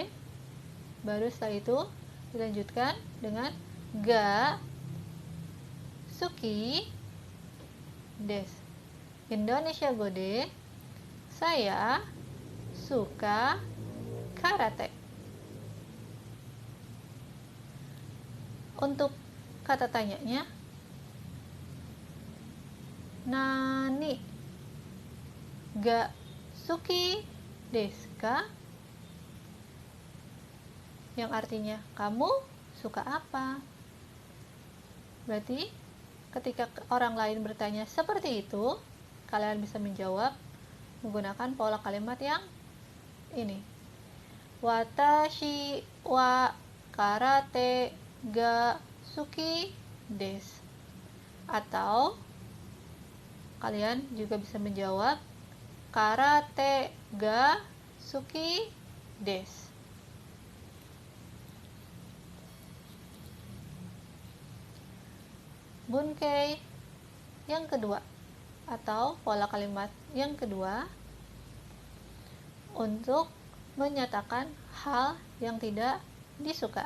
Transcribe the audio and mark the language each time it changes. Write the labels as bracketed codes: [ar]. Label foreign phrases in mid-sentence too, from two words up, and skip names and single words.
[id] Baru setelah itu dilanjutkan dengan [ja] が好きです. [id] Indonesia Gode, saya suka karate. Untuk kata tanyanya, [ja] 何が好きですか? [id] Yang artinya kamu suka apa? Berarti ketika orang lain bertanya seperti itu, kalian bisa menjawab menggunakan pola kalimat yang ini. [ja] 私は空手が好きです. [id] Atau kalian juga bisa menjawab [ja] 空手が好きです. [id] Bunkei yang kedua atau pola kalimat yang kedua untuk menyatakan hal yang tidak disuka.